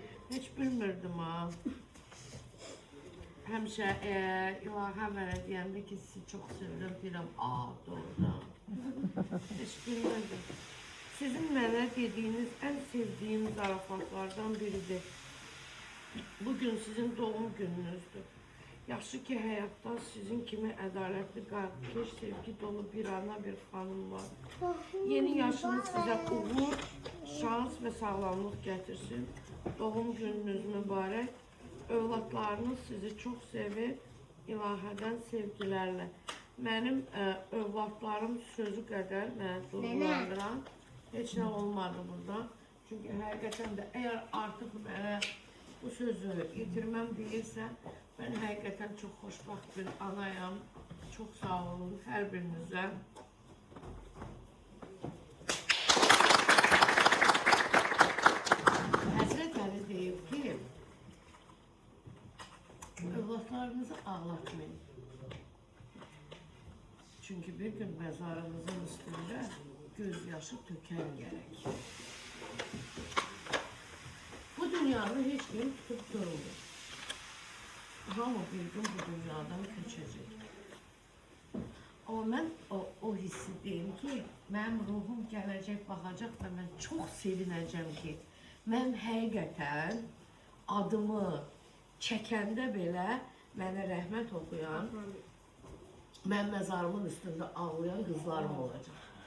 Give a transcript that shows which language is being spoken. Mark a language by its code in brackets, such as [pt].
[az] Heç bilmirdim ha. Həmişə ilahə mənə deyəndə ki, sizi çox sevirəm, deyirəm, doğrudan. Heç bilmirdim. Sizin mənə dediyiniz ən sevdiyim zarafatlardan biridir. Bugün sizin doğum gününüzdür. Yaxşı ki, həyatda sizin kimi ədalətli, qardeş, sevgi dolu bir ana, bir xanım var. Yeni yaşınız sizə uğur, şans və sağlamlıq gətirsin. Doğum gününüz mübarək. Övladlarınız sizi çox sevir, ilahədən sevgilərlə. Mənim övladlarım sözü qədər mənə duygulandıran heç nə olmadı burada. Çünki həqiqətən də əgər artıq mənə bu sözü yetirməm deyirsə, mən həqiqətən çox xoşbaxt bir anayam. Çox sağ olun hər birinizə. Həzrət Əli deyib ki, övladlarınızı ağlatmayın. [tr] Çünkü bir gün mezarınızın üstünde gözyaşı töken gerek. Bu dünyada hiç kim tutup durmuyor. Ama bir gün bu dünyadan köçecek. [az] Ama ben o hissi deyim ki, benim ruhum gelecek, bakacak ve ben çok sevineceğim ki, ben həqiqətən adımı çəkəndə belə mənə rəhmət okuyan, mən məzarımın üstündə ağlayan qızlarım olacaq.